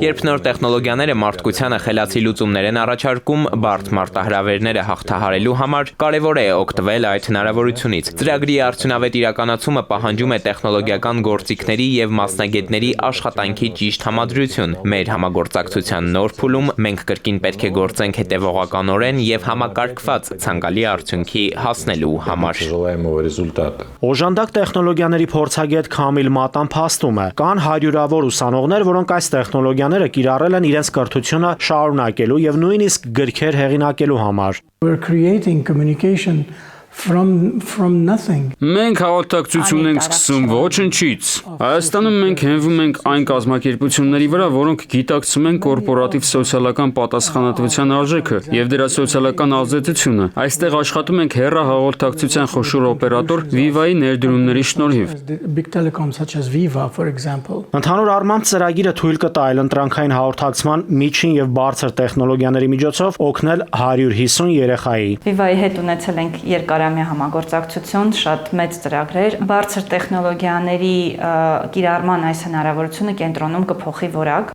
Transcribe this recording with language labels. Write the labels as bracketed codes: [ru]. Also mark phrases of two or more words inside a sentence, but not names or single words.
[hy] Երբ նոր տեխնոլոգիաները մարդկությանը խելացի լուծումներ են առաջարկում, բարդ մարտահրավերները հաղթահարելու համար կարևոր է օգտվել այդ հնարավորությունից։ Ծրագրի արդյունավետ իրականացումը պահանջում է տեխնոլոգիական գործիքների եւ մասնագետների աշխատանքի ճիշտ համադրություն։ Մեր համագործակցության նոր փուլում մենք կրկին պետք է գործենք հետևողականորեն եւ համակարգված ցանկալի արդյունքի հասնելու համար։ Օժանդակ տեխնոլոգիաների փորձագետ Քամիլ Մատան փաստում է, կան հարյուրավոր ուսանողներ, որոնք այս տեխնոլոգիաները կիրառել են իրենց կրթությունը շարունակելու եւ նույնիսկ գրքեր հեղինակելու համար։ [en] We're creating communication from nothing. [hy] Մենք հաղորդակցություն ենք սկսում ոչնչից։ Հայաստանում մենք հենվում ենք այն կազմակերպությունների վրա, որոնք գիտակցում են կորպորատիվ սոցիալական պատասխանատվության արժեքը եւ դրա սոցիալական ազդեցությունը։ Այստեղ աշխատում ենք հեռահաղորդակցության խոշոր օպերատոր Viva-ի ներդրումների շնորհիվ։ [en] Big telecoms such as Viva, for example. [hy] Ընդհանուր առմամբ ծրագիրը թույլ կտա այլընտրանքային հաղորդակցման միջին եւ բարձր տեխնոլոգիաների միջոցով օգնել 150 երեխայի։ Viva-ի հետ ունեցել ենք երկարամյա համագործակցություն, շատ մեծ ծրագրեր, բարձր տեխնոլոգիաների կիրառման այս հնարավորությունը կենտրոնում կփոխի որակ։